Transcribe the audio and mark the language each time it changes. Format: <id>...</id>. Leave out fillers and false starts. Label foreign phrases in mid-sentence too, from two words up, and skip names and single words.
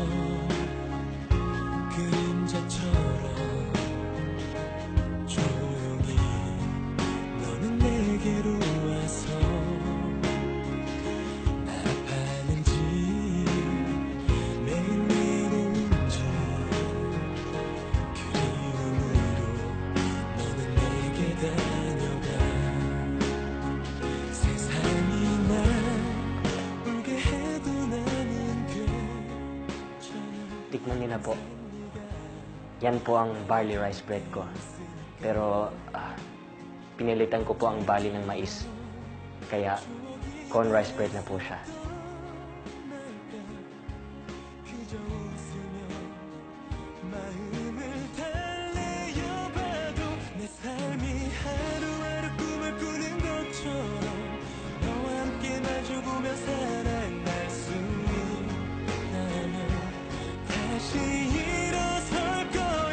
<ko>그림자처럼 조용히 너는 내게로 와서 아파하는지 매일 외로운지 그리움으로 너는 내게 다녀가 세상이 날 울게 해도 나는</ko> <tl>Tikman niyo na po. Yan po ang</tl> <en>barley rice bread</en> <tl>ko. Pero, pinilitan ko po ang bali ng mais. Kaya,</tl> <en>corn rice bread</en> <tl>na po siya.</tl> <ko>마음을 달래어봐도 내 삶이 하루하루 꿈을 꾸는 것처럼 너와 함께 마주보며 살아갈 수 있다면 다시 일어설 거야.</ko>